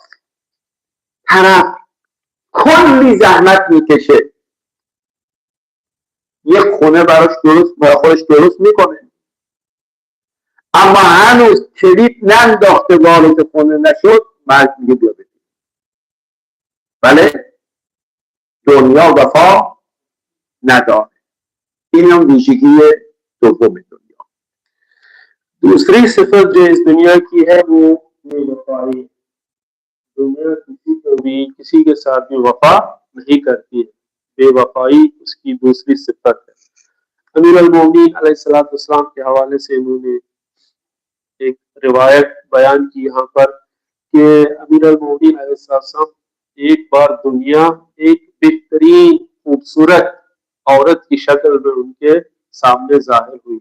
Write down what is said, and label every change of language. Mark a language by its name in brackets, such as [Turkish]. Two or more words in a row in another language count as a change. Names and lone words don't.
[Persian] طرف کلی زحمت میکشه، یک خونه براش برای خودش درست میکنه، اما هنوز کلید ننداخته وارد خونه نشد، مرد میگه بیا بدید. بله، دنیا وفا نداره. این هم ویژگی دوم دنیا. [Hindi] दूसरी सिफत जो इस दुनिया की है वो बेवफाई। दुनिया किसी के साथ भी वफा नहीं करती है, बेवफाई उसकी दूसरी सिफत है। अमीरुल मोमिनीन अलैहिस्सलाम के हवाले से इन्होंने एक रिवायत बयान की यहाँ पर कि अमीरुल मोमिनीन अलैहिस्सलाम एक बार दुनिया एक बेहतरीन खूबसूरत औरत की शक्ल में उनके सामने जाहिर हुई।